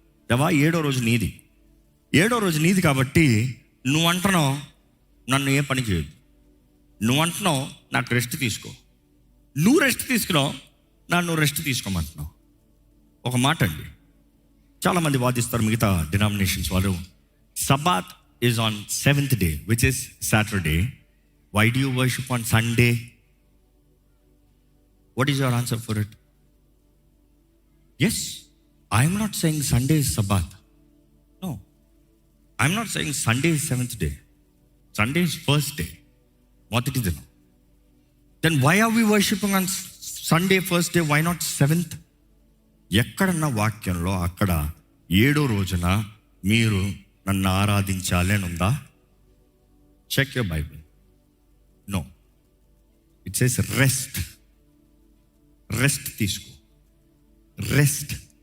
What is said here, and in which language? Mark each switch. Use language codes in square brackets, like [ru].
[te] దేవా 7వ రోజు నీది, 7వ రోజు నీది కాబట్టి నువ్వు అంటున్నావు నన్ను ఏ పని చేయదు, నువ్వు అంటున్నావు నాకు రెస్ట్ తీసుకో, నువ్వు రెస్ట్ తీసుకున్నావు నన్ను రెస్ట్ తీసుకోమంటున్నావు. ఒక మాట అండి, చాలామంది వాదిస్తారు మిగతా డినామినేషన్స్ వాళ్ళు, [en] Sabbath is ఆన్ 7th day which is Saturday. Why do you worship on Sunday? What is your answer for it? Yes, I am not saying Sunday is Sabbath. No, I am not saying Sunday is 7th day. Sunday is first day, [te] మొదటి దినం. [en] Then why are we worshiping on Sunday first day? Why not 7th? [te] ఎక్కడన్నా వాక్యంలో అక్కడ 7వ రోజున మీరు నన్ను ఆరాధించాలి అని ఉందా? [en] Check your Bible. No, it says rest. Rest తీసుకో, rest.